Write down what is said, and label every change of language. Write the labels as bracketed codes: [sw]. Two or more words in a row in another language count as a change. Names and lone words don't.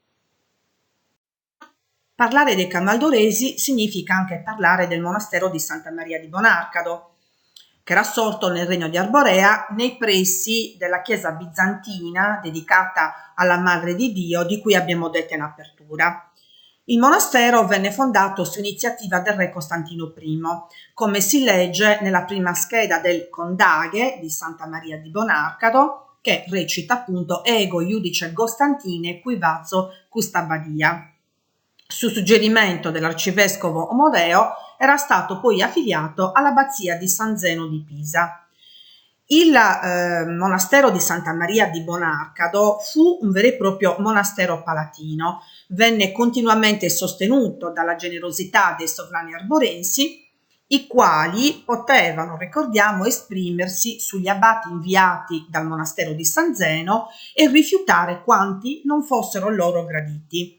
[it] Parlare dei camaldolesi significa anche parlare del monastero di Santa Maria di Bonarcado, che era sorto nel regno di Arborea nei pressi della chiesa bizantina dedicata alla Madre di Dio di cui abbiamo detto in apertura. Il monastero venne fondato su iniziativa del re Costantino I, come si legge nella prima scheda del Condaghe di Santa Maria di Bonarcado, che recita appunto [sc] Ego iudice Costantine qui vazzo custabadia. [it] Su suggerimento dell'arcivescovo Omodeo era stato poi affiliato all'abbazia di San Zeno di Pisa. Il monastero di Santa Maria di Bonarcado fu un vero e proprio monastero palatino, venne continuamente sostenuto dalla generosità dei sovrani arborensi, i quali potevano, ricordiamo, esprimersi sugli abbati inviati dal monastero di San Zeno e rifiutare quanti non fossero loro graditi.